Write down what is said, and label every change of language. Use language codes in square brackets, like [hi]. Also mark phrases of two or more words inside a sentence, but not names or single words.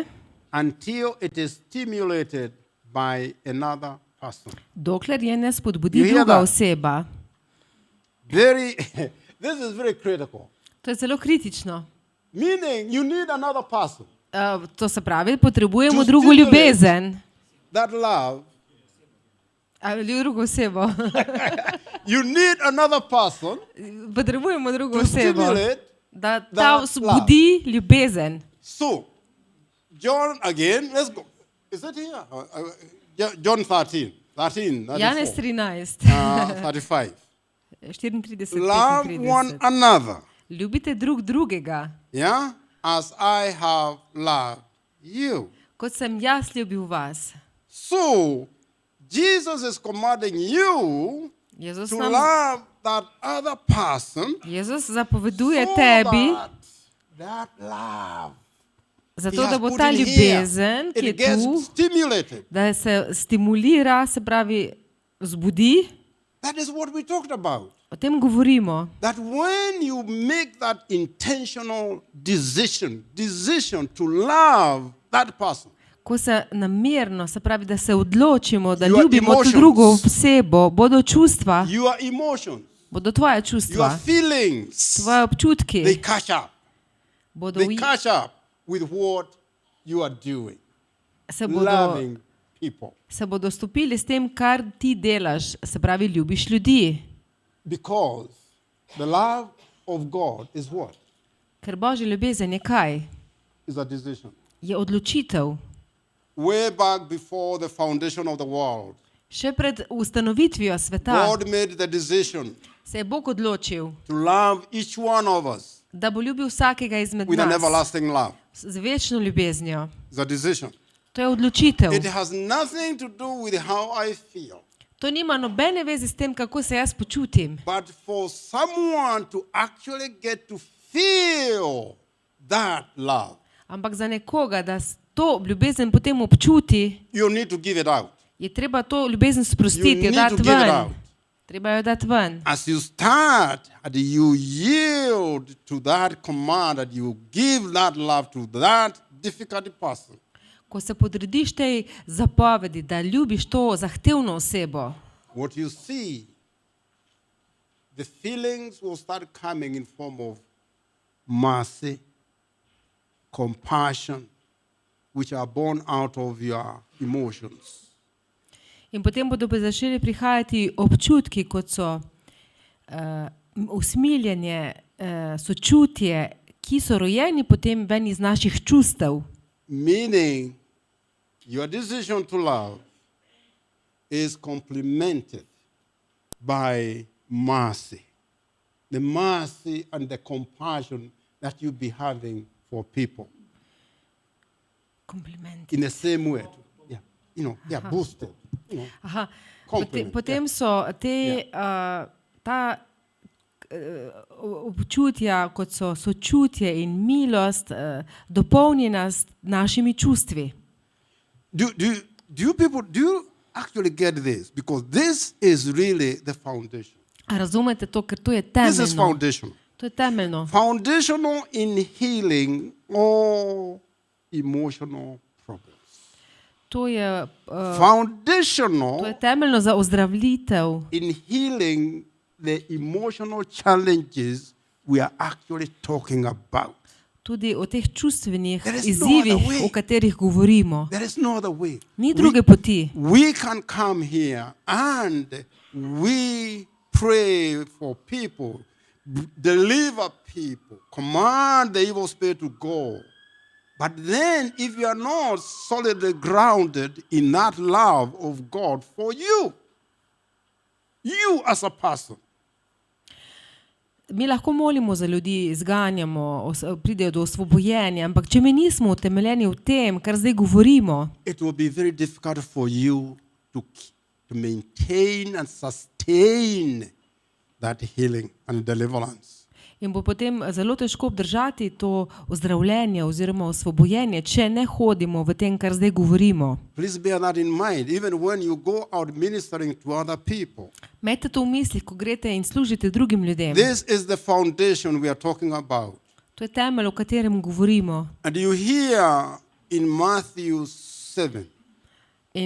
[en] until it is stimulated by another person. [sl] dokler je ne spodbudi [en] You hear [sl] druga [en] that? [sl] oseba. [en] This is very critical. [sl] To je zelo kritično. [en] Meaning you need another person. [sl] To se pravi, potrebujemo [en] To [sl] drugo [en] stimulate. [sl] ljubezen. [en] That love, [sl] Ali drugo osebo. [en] you need another person [sl] Potrebujemo drugo [en] to [sl] osebo, [en] stimulate. [sl] da ta [en] that [sl] vzbudi ljubezen. [en] So, John again, let's go. Is it here? John 13, 34, [sl] Janez 13, 35. [en] 34, Love one 35. another, [sl] Ljubite drug drugega, [en] yeah, as I have loved you. [sl] kot sem jaz ljubil vas. [en] So, Jesus is commanding you [sl] Jezus, [en] to [sl] nam, [en] love that other person [sl] Jezus zapoveduje [en] so [sl] tebi, [en] that love [sl] Zato, [en] He has [sl] da bo [en] put [sl] ta [en] in here. [sl] ljubezen, ki je [en] It gets [sl] tu, [en] stimulated. [sl] da se stimulira, se pravi, vzbudi. [en] That is what we talked about. [sl] O tem govorimo. [en] That when you make that intentional decision to love that person, [sl] Ko se namerno, se pravi, da se odločimo, da [en] Your [sl] ljubimo to [en] emotions. [sl] drugo osebo, bodo čustva, [en] your emotions, [sl] bodo tvoje [en] your [sl] čustva, [en] feelings, [sl] tvoje občutki, [en] they catch up. [sl] bodo, [en] They catch up with what you are doing, [sl] se bodo, [en] loving people. [sl] se bodo stopili s tem, kar ti delaš, se pravi, ljubiš ljudi. [en] Because the love of God is what? [sl] Ker Božja ljubezen je kaj? [en] Is a decision. [sl] Je odločitev. [en] Way back before the foundation of the world, [sl] Še pred ustanovitvijo sveta [en] God made the decision [sl] se je Bog odločil, [en] to love each one of us [sl] da bo ljubil vsakega izmed [en] with an [sl] nas [en] everlasting love. [sl] z večno ljubeznijo. [en] It's a decision. [sl] To je odločitev. [en] It has nothing to do with how I feel. [sl] To nima nobene veze s tem, kako se jaz počutim. [en] But for someone to actually get to feel that love, [sl] Ampak za nekoga, da to ljubezen potem občuti, [en] you need to give it out. [sl] je treba to ljubezen sprostiti, [en] You [sl] jo [en] need [sl] dati [en] to give it [sl] ven. [en] out. [sl] Treba jo dati ven. [en] As you start and you yield to that command, that you give that love to that difficult person, [sl] Ko se podrediš tej zapovedi, da ljubiš to zahtevno osebo, [en] what you see, the feelings will start coming in form of mercy, compassion, which are born out of your emotions. [sl] in potem bodo pa začeli prihajati občutki, kot so usmiljenje, sočutje, ki so rojeni potem ven iz naših čustev. [en] Meaning, your decision to love is complemented by mercy. The mercy and the compassion that you be having for people [sl] Komplimenti. [en] in the same way. Boosted. Aha. Compliment, [sl] Potem so te, ta občutja, kot so sočutje in milost, dopolnjena s našimi čustvi. [en] Do you actually get this? Because this is really the foundation. [sl] A razumete to, ker to je [en] This is [sl] temeljno. [en] foundational. [sl] To je temeljno. [en] Foundational in healing all emotional problems. [sl] To je [en] Foundational [sl] temeljno za ozdravitev, [en] in healing the emotional challenges we are actually talking about. [sl] tudi o teh čustvenih [en] There is no [sl] izzivih, [en] other way. [sl] o katerih govorimo. [en] There is no other way. [sl] Ni druge poti. [en] We can come here and we pray for people, deliver people, command the evil spirit to go. But then, if you are not solidly grounded in that love of God for you as a person, [sl] Mi lahko molimo za ljudi, izganjamo, pridejo do osvobojenja, ampak če mi nismo utemeljeni v tem, kar zdaj govorimo, [en] it will be very difficult for you to maintain and sustain that healing and deliverance. [sl] in bo potem zelo težko obdržati to ozdravljenje oziroma osvobojenje, če ne hodimo v tem, kar zdaj govorimo. [en] Please bear that in mind, even when you go out ministering to other people. [sl] Imejte to v mislih, ko greste in služite drugim ljudem. [en] This is the foundation we are talking about. [sl] To je temelj, o katerem govorimo. [en] And you hear in Matthew 7, [sl] In